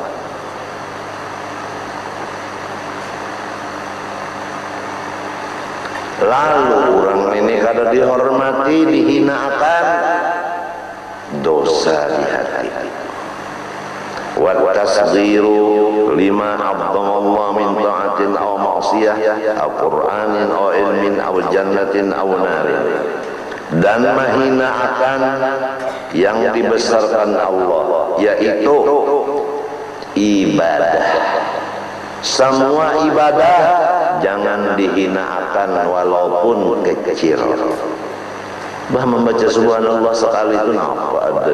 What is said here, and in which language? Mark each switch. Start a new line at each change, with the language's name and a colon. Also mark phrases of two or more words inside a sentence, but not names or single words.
Banjar: Lalu orang ini kada dihormati, dihinakan, dosa di hati.
Arabic: وتصغير لما الله من طاعة أو معصية أو قرآن أو علم أو جنة أو نار.
Indonesian: Dan menghinakan yang dibesarkan Allah, yaitu ibadah. Semua ibadah jangan dihinakan walaupun kecil.
Banjar: Bah membaca subhanallah sekali itu apa ada.